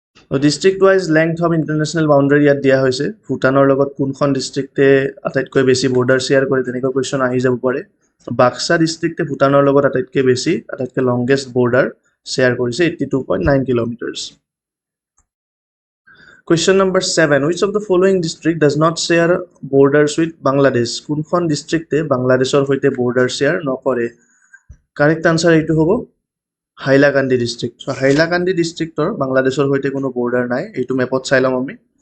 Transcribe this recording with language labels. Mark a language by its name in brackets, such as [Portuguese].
[Assamese] District wise length of international boundary ইয়াত দিয়া হৈছে ভূটানৰ লগত কোনখন ডিষ্ট্ৰিক্টে আটাইতকৈ বেছি বৰ্ডাৰ শ্বেয়াৰ কৰে তেনেকুৱা কুৱেশ্যন আহি যাব পাৰে বাক্সা ডিষ্ট্ৰিক্টে ভূটানৰ লগত আটাইতকৈ লংগেষ্ট বৰ্ডাৰ শ্বেয়াৰ কৰিছে 82.9 kilometres [English] Question number 7. Which of the following district does not share borders with Bangladesh? [Assamese] কোনখন ডিষ্ট্ৰিক্টে বাংলাদেশৰ সৈতে বৰ্ডাৰ শ্বেয়াৰ নকৰে কাৰেক্ট আনচাৰ এইটো হ'ব হাইলাকান্দি ডিষ্ট্ৰিক্ট চ' হাইলাকান্দি ডিষ্ট্ৰিক্টৰ বাংলাদেশৰ সৈতে কোনো বৰ্ডাৰ নাই এইটো মেপত চাই ল'ম আমি